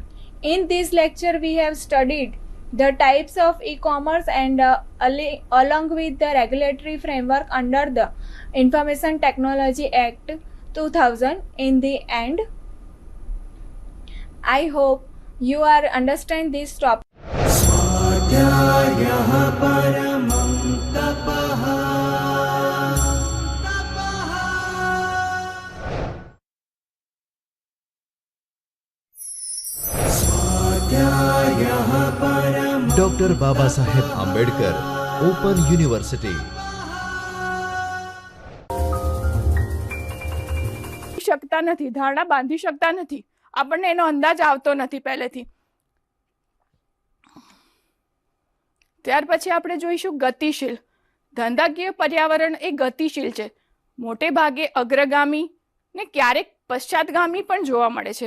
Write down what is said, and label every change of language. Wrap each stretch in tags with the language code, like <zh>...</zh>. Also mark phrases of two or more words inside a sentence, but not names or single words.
<en>In this lecture we have studied the types of e-commerce and along with the regulatory framework under the Information Technology Act 2000. In the end, I hope you are understand this topic.</en> <sa>स्वाध्यायः परमं तपः। स्वाध्यायः परमं डॉक्टर बाबा साहेब आंबेडकर ओपन यूनिवर्सिटी।</sa> <gu>શકતા નથી, ધારણા બાંધી શકતા નથી, આપણને એનો અંદાજ આવતો નથી પહેલેથી. ત્યાર પછી આપણે જોઈશું ગતિશીલ. ધંધાકીય પર્યાવરણ એ ગતિશીલ છે, મોટે ભાગે અગ્રગામી ને ક્યારેક પશ્ચાદગામી પણ જોવા મળે છે.</gu>